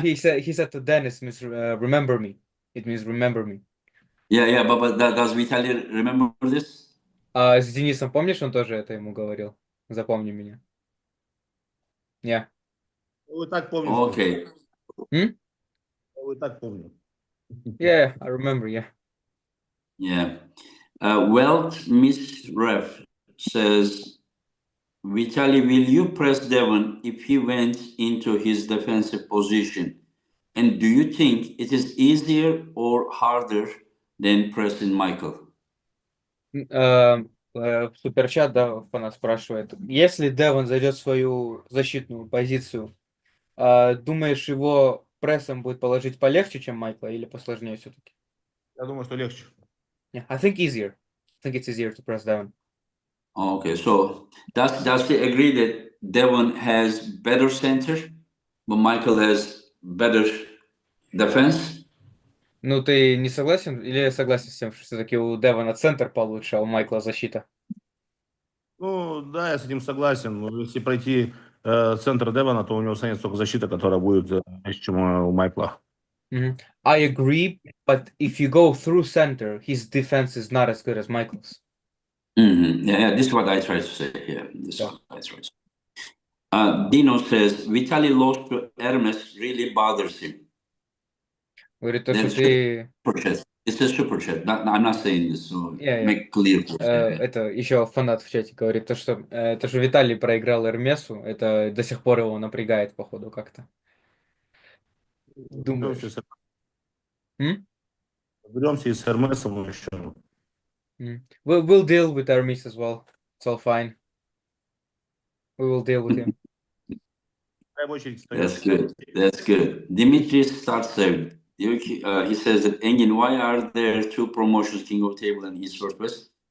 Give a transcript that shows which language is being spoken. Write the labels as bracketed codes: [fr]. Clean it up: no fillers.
[en] he said to Dennis, means remember me. It means remember me. Yeah, but does Vitalii remember this? [ru] А с Денисом, помнишь, он тоже это ему говорил? Запомни меня. Yeah. Вы так помните. Okay. Вы так помните. [en] Yeah, I remember, yeah. Yeah. Weld Miss Ref says, Vitaly, will you press Devon if he went into his defensive position? And do you think it is easier or harder than pressing Michael? [ru] Суперчат, да, фанат спрашивает. Если Девон зайдет в свою защитную позицию, думаешь, его прессом будет положить полегче, чем Майкла, или посложнее все-таки? Я думаю, что легче. [en] Yeah, I think easier. I think it's easier to press Devon. Okay, so does he agree that Devon has better center, but Michael has better defense? [ru] Ну, ты не согласен? Или согласен с тем, что все-таки у Девона центр получше, а у Майкла защита? Ну, да, я с этим согласен. Но если пройти центр Девона, то у него останется только защита, которая будет меньше, чем у Майкла. [en] I agree, but if you go through center, his defense is not as good as Michael's. Yeah, this is what I try to say here. This is what I try to say. Dino says, Vitaly lost to Hermes really bothers him. [ru] Говорит, то, что ты... [en] Super chat. It's a super chat. I'm not saying this, so Yeah. make clear. [ru] Это еще фанат в чате говорит, то, что Виталий проиграл Эрмесу, это до сих пор его напрягает, походу, как-то. Думаешь? Разберемся и с Hermesом еще. [en] We'll deal with Hermes as well. It's all fine. We will deal with him. That's good. That's good. Dimitris Startsev. He says that Engin, why are there two promotions, King of Table and East Northwest?